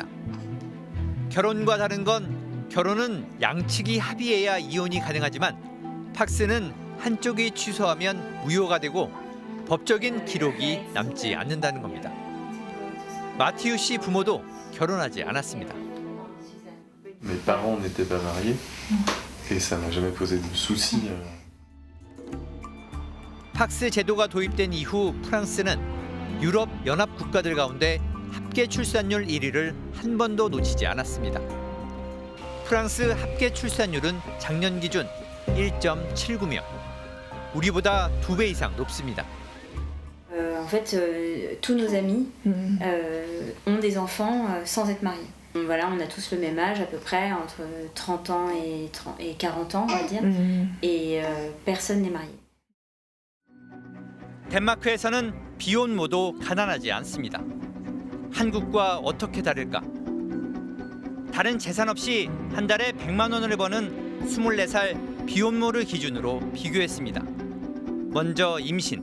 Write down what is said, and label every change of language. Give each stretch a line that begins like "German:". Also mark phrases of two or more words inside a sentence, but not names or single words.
Korean: 결혼과 다른 건 결혼은 양측이 합의해야 이혼이 가능하지만 팍스는 한쪽이 취소하면 무효가 되고 법적인 기록이 남지 않는다는 겁니다. 마티유 씨 부모도 결혼하지 않았습니다.
French: Mes parents n'étaient pas mariés et ça m'a jamais posé de soucis.
Korean: 팍스 제도가 도입된 이후 프랑스는 유럽 연합 국가들 가운데 합계 출산율 1위를 한 번도 놓치지 않았습니다. 프랑스 합계 출산율은 작년 기준 1.79명. 우리보다 2배 이상 높습니다.
French: En fait, tous nos amis ont des enfants sans être mariés. Voilà, on a tous le même âge à peu près, entre 30 ans et 40 ans, on va dire, et personne n'est marié.
Korean: 덴마크에서는 비혼모도 가난하지 않습니다. 한국과 어떻게 다를까? 다른 재산 없이 한 달에 100만 원을 버는 24살 비혼모를 기준으로 비교했습니다. 먼저 임신.